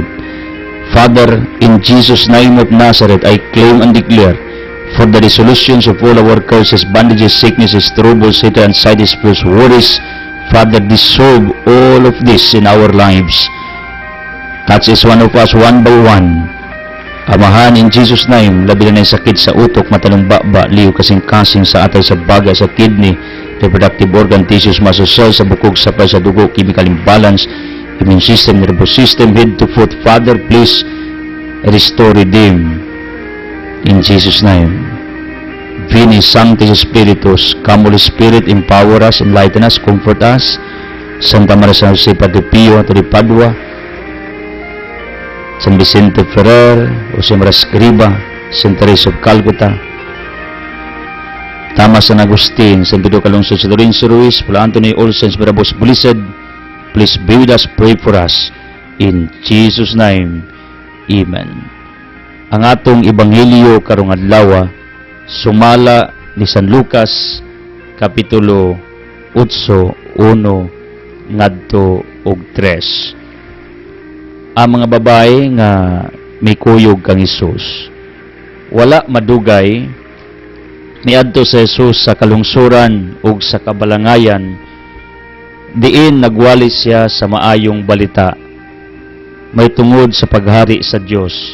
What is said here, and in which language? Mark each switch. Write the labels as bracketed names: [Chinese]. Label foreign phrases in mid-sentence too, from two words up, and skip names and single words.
[English] Father, in Jesus' name of Nazareth, I claim and declare for the resolutions of all our curses, bandages, sicknesses, troubles, Satan, anxiety, spirits, worries. Father, dissolve all of this in our lives. Touch each one of us one by one. Amahan, in Jesus' name, [Cebuano] labi na ng sakit sa utok, matalong-baba, liyo kasing-kasing sa atay, sa baga, sa kidney, [English] reproductive organ, tissues, muscle cells, [Cebuano] sa bukog, supply sa dugo, [English] chemical imbalance, immune system, nervous system, head to foot. Father, please restore, redeem, in Jesus' name. [Latin] Veni Sanctis Spiritus, [English] come Holy Spirit, empower us, enlighten us, comfort us. Santa Maria San Jose, Padre Pio, Padre Padua, San Vicente Ferrer, Jose Maria Escriba, Saint Teresa of Calcutta, Thomas San Agustin, San Pedro Calungsod, San Lorenzo Ruiz, Paul Anthony Olsen, Mirabos Blessed, please be with us, pray for us. In Jesus' name, Amen. [Cebuano] Ang atong Ebanghelyo karong adlaw sumala ni San Lucas kapitulo 8, 1 ngadto og 3. Ang mga babae nga may kuyog kang Hesus, wala madugay niadto sa Hesus sa kalungsuran ug sa kabalangayan, diin nagwali siya sa maayong balita may tungod sa paghari sa Dios.